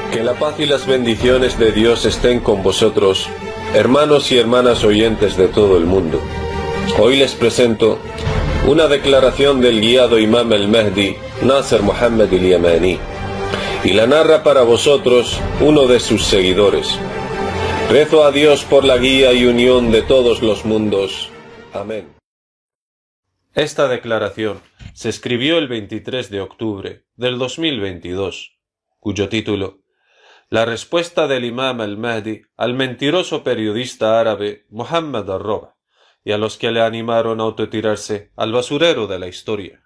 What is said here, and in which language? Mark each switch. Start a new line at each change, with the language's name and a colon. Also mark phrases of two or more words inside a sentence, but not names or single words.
Spanish: La paz y las bendiciones de Dios estén con vosotros, hermanos y hermanas oyentes de todo el mundo. Hoy les presento una declaración del guiado Imam al-Mahdi, Nasser Muhammad al-Yamani, y la narra para vosotros uno de sus seguidores. Rezo a Dios por la guía y unión de todos los mundos. Amén. Esta declaración se escribió el 23 de octubre del 2022, cuyo título: La respuesta del Imam al-Mahdi al mentiroso periodista árabe Muhammad al-Roba y a los que le animaron a autotirarse al basurero de la historia.